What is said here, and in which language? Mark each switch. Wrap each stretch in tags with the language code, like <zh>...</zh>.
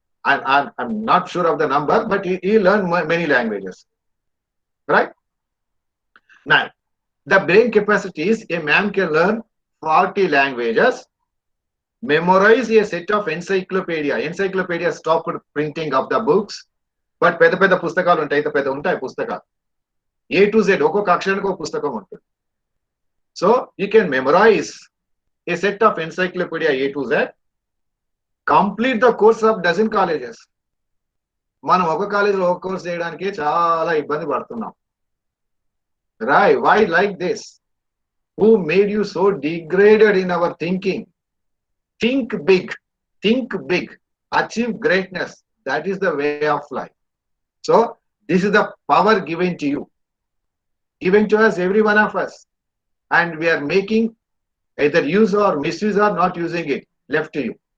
<en>I'm not sure of the number, but he learned many languages. Right? Now, the brain capacity is a man can learn 40 languages, memorize a set of encyclopedia. Encyclopedia stopped printing of the books, but</en> <te>పెద్ద పుస్తకాలు ఉంటాయి, పెద్ద ఉంటాయి పుస్తకాలు.</te> <en>A to Z</en> <te>ఒక్కొక్క అక్షరానికి ఒక పుస్తకం ఉంటుంది.</te> <en>So you can memorize a set of encyclopedia A to Z, complete the course of dozen colleges.</en> <te>మనం ఒక కాలేజీలో ఒక కోర్స్ చేయడానికి చాలా ఇబ్బంది పడుతున్నాం.</te> <en>Right? Why like this? Who made you so degraded in our thinking? Think big. Think big. Achieve greatness. That is the way of life. So this is the power given to you, given to us, every one of us, and we are making either use or misuse or not using it, left to you.</en>